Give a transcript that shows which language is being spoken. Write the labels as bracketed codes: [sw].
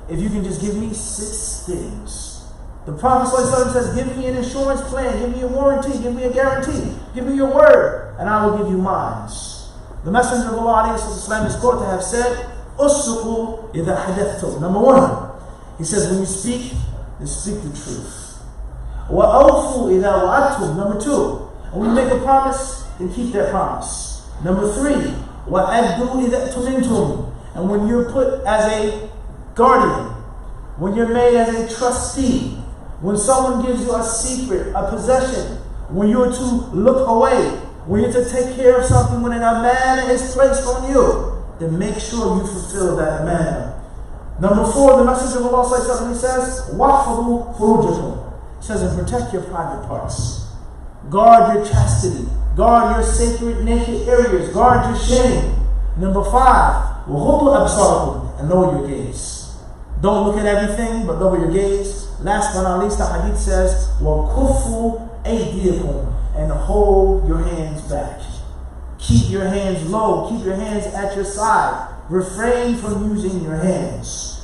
[en] If you can just give me 6 things. The Prophet ﷺ says, give me an insurance plan, give me a warranty, give me a guarantee, give me your word, and I will give you mine. The Messenger of Allah ﷺ is quoted to have said, [ar] أُصْدُقُوا إِذَا حَدَثْتُمْ. [en] Number 1, he says, when you speak, then speak the truth. [ar] وَأَوْفُوا إِذَا وَعَدْتُمْ. [en] Number 2, when you make a promise, then keep that promise. Number 3, [ar] وَأَدُّوا إِذَا اؤْتُمِنْتُمْ. [en] And when you're put as a guardian, when you're made as a trustee, when someone gives you a secret, a possession, when you're to look away, when you're to take care of something, when an amana is placed on you, then make sure you fulfill that amana. Number 4, the Messenger of Allah, he says, [ar] وَحْفَظُوا فُرُوجَكُمْ. [en] He says, and protect your private parts. Guard your chastity. Guard your sacred naked areas. Guard your shame. Number 5, [ar] وَغُضُّوا أَبْصَارَكُمْ. [en] And lower your gaze. Don't look at everything, but lower your gaze. Last but not least, the hadith says, [ar] وَكُفُّوا أَيْدِيَكُمْ. [en] And hold your hands back. Keep your hands low. Keep your hands at your side. Refrain from using your hands.